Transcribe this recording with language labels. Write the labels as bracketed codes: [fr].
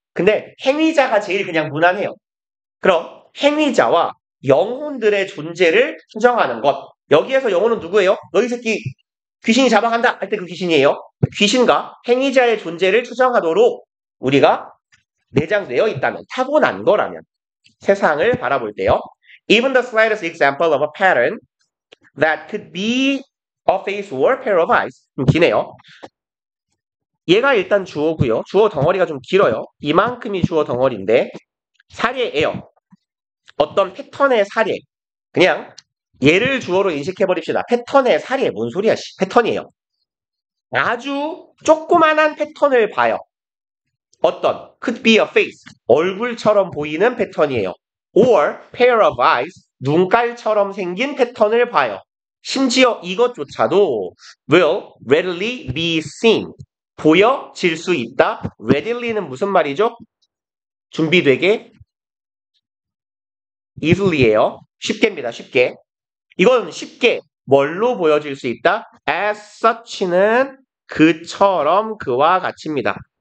[ko] 근데 행위자가 제일 그냥 무난해요. 그럼 행위자와 영혼들의 존재를 추정하는 것. 여기에서 영혼은 누구예요? 너희 새끼 귀신이 잡아간다 할 때 그 귀신이에요. 귀신과 행위자의 존재를 추정하도록 우리가 내장되어 있다면, 타고난 거라면 세상을 바라볼 때요. [en] Even the slightest example of a pattern that could be a face or pair of eyes. [ko] 좀 기네요. 얘가 일단 주어고요. 주어 덩어리가 좀 길어요. 이만큼이 주어 덩어리인데 사례예요. 어떤 패턴의 사례. 그냥 얘를 주어로 인식해버립시다. 패턴의 사례. 뭔 소리야? 패턴이에요. 아주 조그만한 패턴을 봐요. [en] 어떤 could be a face. [ko] 얼굴처럼 보이는 패턴이에요. [en] or pair of eyes. [ko] 눈깔처럼 생긴 패턴을 봐요. 심지어 이것조차도 [en] will readily be seen. [ko] 보여질 수 있다. readily는 무슨 말이죠? 준비되게 easily예요. 쉽게입니다. 쉽게. 이건 쉽게 뭘로 보여질 수 있다? as such는 그처럼 그와 같이입니다.